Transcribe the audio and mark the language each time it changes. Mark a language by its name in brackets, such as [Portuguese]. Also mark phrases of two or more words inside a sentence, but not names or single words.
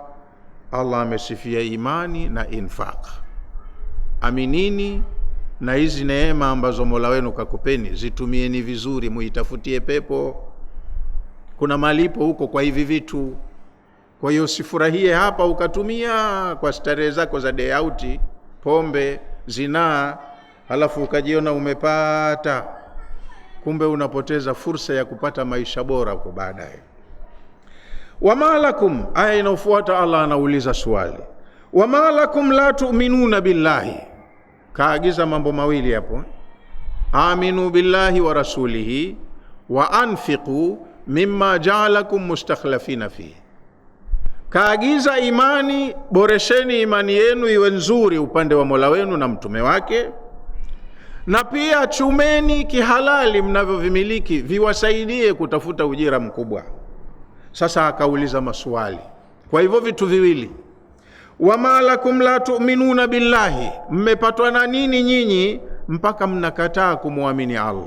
[Swahili] Allah amesifia imani na infaq. Aminini na hizi neema ambazo Mola wenu kakupeni, zitumieni vizuri, muitafutie pepo. Kuna malipo huko kwa hivi vitu. Kwa hiyo usifurahie hapa ukatumia kwa starehe zako za [English] day out, [Swahili] pombe, zinaa, halafu ukajiona umepata, kumbe unapoteza fursa ya kupata maisha bora kwa baadaye. [Arabic] وما لكم, [Swahili] aya inayofuata Allah anauliza swali, [Arabic] وما لكم لا تؤمنون بالله. [Swahili] Kaagiza mambo mawili hapo, [Arabic] آمنوا بالله ورسوله وأنفقوا مما جعلكم مستخلفين فيه. [Swahili] Kaagiza imani, boresheni imani yenu iwe nzuri upande wa Mola wenu na mtume wake, na pia chumeni kihalali mnavyovimiliki viwasaidie kutafuta ujira mkubwa. Sasa akauliza maswali kwa hivyo vitu viwili, [Arabic] وما لكم لا تؤمنون بالله, [Swahili] mmepatwa na nini nyinyi mpaka mnakataa kumwamini Allah?